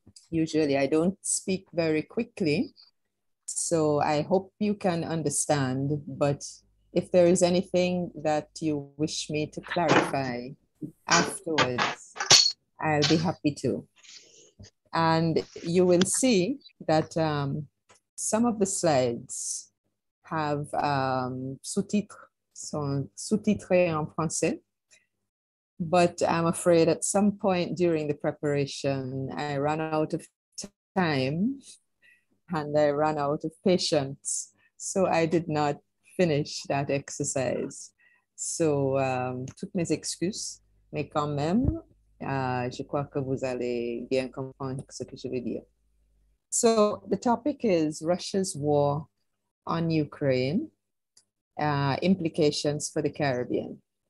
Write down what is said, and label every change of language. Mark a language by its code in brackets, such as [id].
[en] Usually, I don't speak very quickly, so I hope you can understand. But if there is anything that you wish me to clarify afterwards, I'll be happy to. And you will see that some of the slides have [fr] sous-titres, sont sous-titrés en français. [en] But I'm afraid at some point during the preparation, I ran out of time and I ran out of patience. So I did not finish that exercise. [fr] So, toutes mes excuses, mais quand même, je crois que vous allez bien comprendre ce que je veux dire. [en] So the topic is Russia's war on Ukraine, implications for the Caribbean.